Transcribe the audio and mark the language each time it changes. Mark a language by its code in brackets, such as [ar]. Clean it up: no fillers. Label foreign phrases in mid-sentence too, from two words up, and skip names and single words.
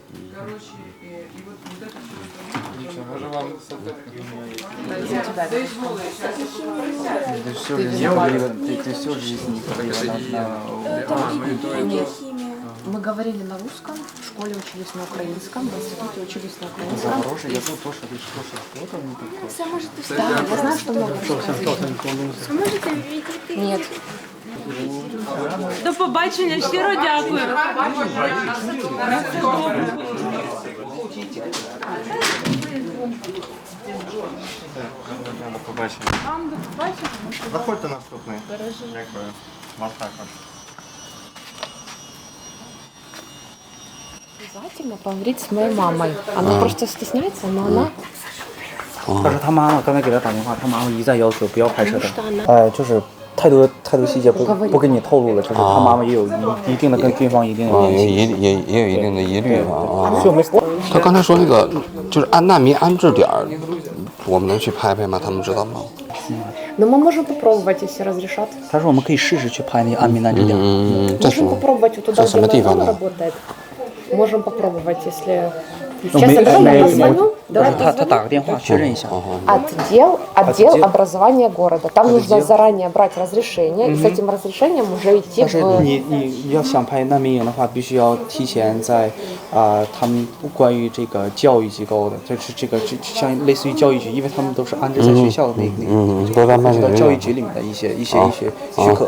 [ru] Короче, и вот это все. [uk] Може вам [ru] Ты всю жизнь говорила, ты всю жизнь говорила Химия. Мы говорили на русском, в школе учились на украинском, в институте учились на украинском. Запорожье, я тут тоже лишь что там не такое. Все можете Да, я знаю, что много русскоязычных. [uk] А можете відійти? [ru] Нет. [uk] До побачення, щиро дякую. До побачення. Вам до побачення. Заходьте наступний. Дякую. Вас також. [ru] Обязательно поговорить с моей мамой. Она просто стесняется, но она... [zh] 但是他妈妈刚才给他打电话，他妈妈一再要求不要拍摄的 [ru] потому что она-， [zh] 就是太多细节不跟你透露了，就是他妈妈也有一定的跟军方一定的啊，联系。也有一定的疑虑啊。所以我们他刚才说那个就是安难民安置点儿，我们能去拍拍吗？他们知道吗？ [ru] Но мы можем попробовать, если разрешат. [zh] 他说我们可以试试去拍那个安民安置点。这是 [ru] Можем попробовать вот туда, [zh] 这什么 [ru] где [zh] 地方 Мадонна 呢？ [ru] работает. Можем попробовать, если... [zh] 没 [ru] Сейчас я давай я [zh] 没 [ru] позвоню. [zh] 不 [ru] Давай [zh] 是他 [ru] позвоню. [zh] 打个电话确认一下。 [ru] Отдел Отдел. образования города. Там нужно Отдел. заранее брать разрешение, и с этим разрешением уже идти [zh] 但是 [ru] в... [zh] 你要想拍难民营的话，必须要提前在他们关于这个教育机构的，就是这个像类似于教育局，因为他们都是安置在学校的那个，都在办学教育局里面的一些许可。